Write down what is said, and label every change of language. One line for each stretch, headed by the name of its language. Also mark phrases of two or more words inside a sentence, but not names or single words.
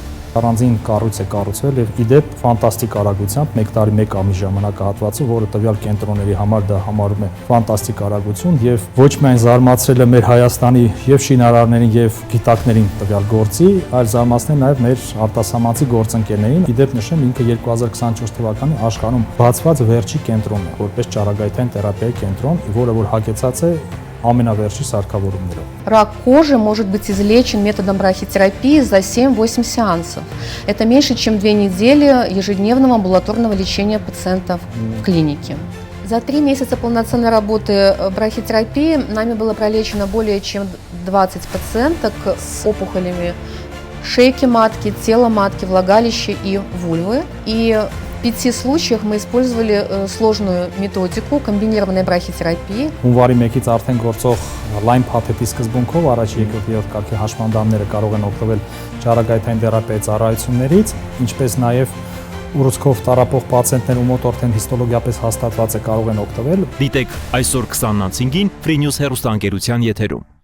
Armenian: Առանձին կառույց է կառուցվել եւ իդեպ ֆանտաստիկ արագությամբ 1 տարի 1 ամիս ժամանակահատվածում, որը տվյալ կենտրոնների համար դա համարում է ֆանտաստիկ արագություն եւ ոչ միայն զարմացրել է մեր Հայաստանի եւ շինարարներին եւ գիտակներին տվյալ գործի, այլ զարմացնել նաեւ մեր արտասահմանցի գործընկերներին։ Իդեպ նշեմ, ինքը 2024 թվականի աշխարհում բացված վերջի կենտրոնն է, որպես ճառագայթային թերապիայի կենտրոն, որը որ հագեցած է ամենավերջի սարքավորումներով։
Russian: Рак кожи может быть излечен методом брахитерапии за 7-8 сеансов. Это меньше, чем 2 недели ежедневного амбулаторного лечения пациентов в клинике. За 3 месяца полноценной работы брахитерапии нами было пролечено более чем 20 пациенток с опухолями шейки матки, тела матки, влагалища и вульвы. И в 5 случаях мы использовали сложную методику комбинированной брахитерапии.
Armenian: Հունվարի 1-ից արդեն գործող լայն փաթեթի սկզբունքով առաջ եկող երրորդ կարգի հաշմանդամները կարող են օգտվել ճառագայթային թերապիայի ծառայություններից, ինչպես նաև ուռուցքով տառապող պացիենտներ ու մոտ արդեն հիստոլոգիապես հաստատված է կարող են օգտվել։ Դիտեք այսօր 20:05-ին Free News հեռուստաընկերության եթերում։